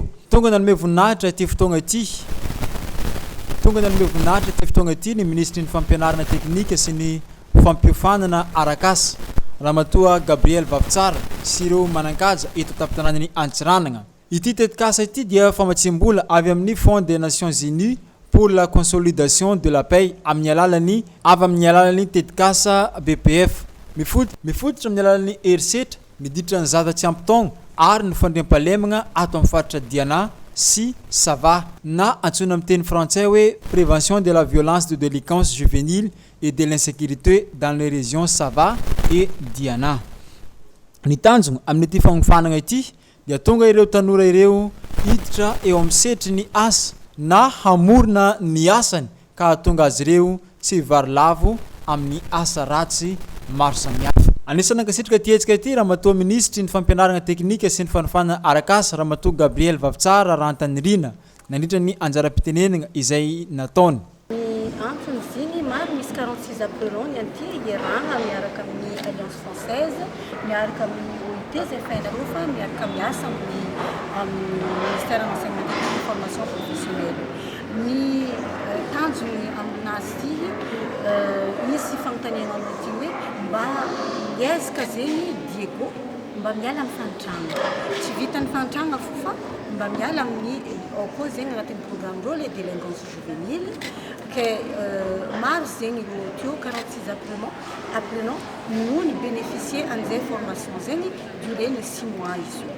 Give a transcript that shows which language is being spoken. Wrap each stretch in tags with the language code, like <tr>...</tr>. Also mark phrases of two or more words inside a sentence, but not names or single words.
<mg>Tonga nanome voninahitra ity fotoagna ity ny ministry ny fampianarana teknika sy ny fampiofanana arakasa Ramatoa Gabriel Vavitsara sy ireo manan-kaja eto tapitranan'ny Antsiranana. Ity tetikasa ity dia famatsimbola avy amin'ny Fonds des Nations Unies pour la consolidation de la paix amin'ny alalan'ny tetikasa BPF. Mifototra amin'ny alalan'ny herisetra miditra ny zaza tsy ampy taogno ary ny fandriam-pahalemagna ato amin'ny faritra Diana sy Sava na antsoina amin'ny teny frantsay hoe</mg> <fr>prévention de la violence de délinquance juvénile et de l'insécurité dans les régions Sava et Diana.</fr> <mg>Ny tanjona amin'ity fagnofanana ity dia tonga ireo tanora ireo hiditra eo amin'ny setry ny asa na hamorona ny asany ka tonga azy ireo tsy varilavo amin'ny asa ratsy maro samihafa. Anisany ankasitraka tietsika ity Ramatoa ministry ny fampianarana teknika sy ny fanofanana arakasa Ramatoa Gabriel Vavitsara Rantanirina nandritra ny anjara-pitenenana izay nataony. Antony ziny maro misy 46 appelons ny anty iaragna miaraka amin'ny Alliance Française miaraka amin'ny OIT zay fainarofa miaraka miasa amin'ny ministère de l'enseignement et de la formation professionnelle. Ny tanjony aminazy misy fanontaniana amin'ity hoe mba miezaka zegny Diego mba miala amin'ny fanotragna. Tsy vitan'ny fanotragna fofa mba miala amin'ny ao koa zegny agnatin'ny programme reo le</mg> <fr>délinquance juvénile</fr> <mg>ke maro zegny teo 46 apprenants no ny bénéficier an'izay formation zegny durée ny 6 mois izy io.</mg>